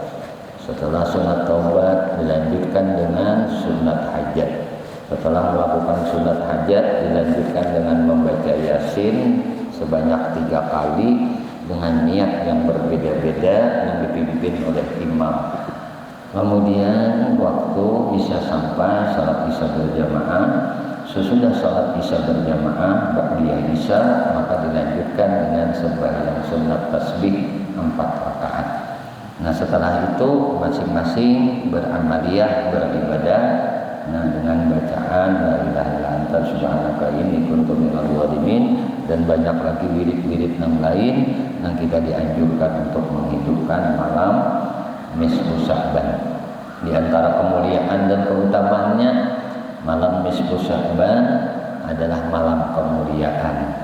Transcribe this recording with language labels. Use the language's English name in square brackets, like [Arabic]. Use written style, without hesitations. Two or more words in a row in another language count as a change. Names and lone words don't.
[Indonesian] Setelah sunat taubat dilanjutkan dengan sunat hajat. Setelah melakukan sunat hajat dilanjutkan dengan membaca Yasin sebanyak 3 kali dengan niat yang berbeda-beda yang dipimpin oleh imam. Kemudian waktu Isya sampai, salat Isya berjamaah. Sesudah salat Isya berjamaah ba'diyah Isya, maka dilanjutkan dengan sembahyang sunat tasbih 4 rakaat. Nah, setelah itu masing-masing beramaliyah, beribadah, nah dengan bacaan [Arabic] لا إله إلا أنت سبحانك إني كنت من الظالمين [Indonesian] dan banyak lagi wirid-wirid yang lain yang kita dianjurkan untuk menghidupkan malam nisfu Sya'ban. Di antara kemuliaan dan keutamaannya, malam nisfu Sya'ban adalah malam kemuliaan.